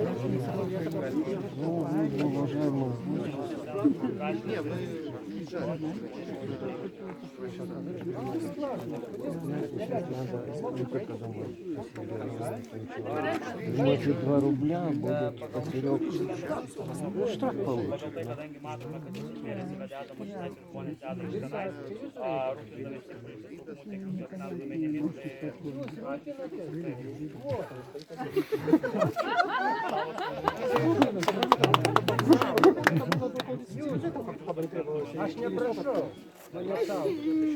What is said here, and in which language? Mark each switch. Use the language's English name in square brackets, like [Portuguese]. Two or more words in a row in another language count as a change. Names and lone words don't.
[Russian] Ну, уважаемый, может 2 рубля будет поперек. Ну, штраф получит. [Lithuanian] Kadangi matome, kad jūs mėnesį vedėta mašina ir žmonės deda iš tenais, rūpindami tiek policijos saugumu, tiek jūsų asmens duomenimis, Aš neprašau mane saugoti.